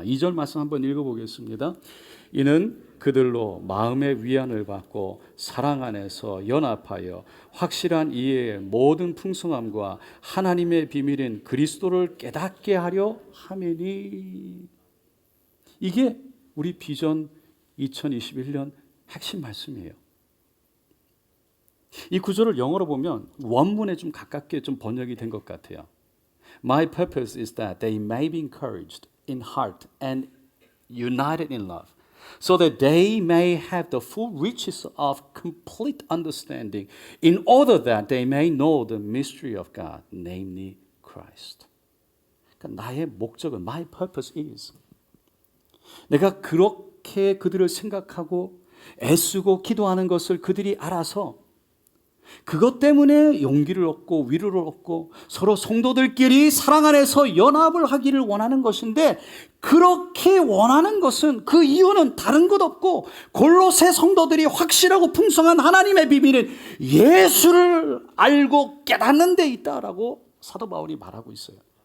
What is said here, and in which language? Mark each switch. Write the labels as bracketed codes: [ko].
[ko] 2절 말씀 한번 읽어보겠습니다. 이는 그들로 마음의 위안을 받고 사랑 안에서 연합하여 확실한 이해의 모든 풍성함과 하나님의 비밀인 그리스도를 깨닫게 하려 함이니. 이게 우리 비전 2021년 핵심 말씀이에요. 이 구절을 영어로 보면 원문에 좀 가깝게 좀 번역이 된 것 같아요. [en] My purpose is that they may be encouraged in heart and united in love, so that they may have the full riches of complete understanding, in order that they may know the mystery of God, namely Christ. [ko] 그러니까 나의 목적은, [en] my purpose is, [ko] 내가 그렇게 그들을 생각하고 애쓰고 기도하는 것을 그들이 알아서 그것 때문에 용기를 얻고 위로를 얻고 서로 성도들끼리 사랑 안에서 연합을 하기를 원하는 것인데, 그렇게 원하는 것은, 그 이유는 다른 것 없고 골로새 성도들이 확실하고 풍성한 하나님의 비밀인 예수를 알고 깨닫는 데 있다라고 사도 바울이 말하고 있어요.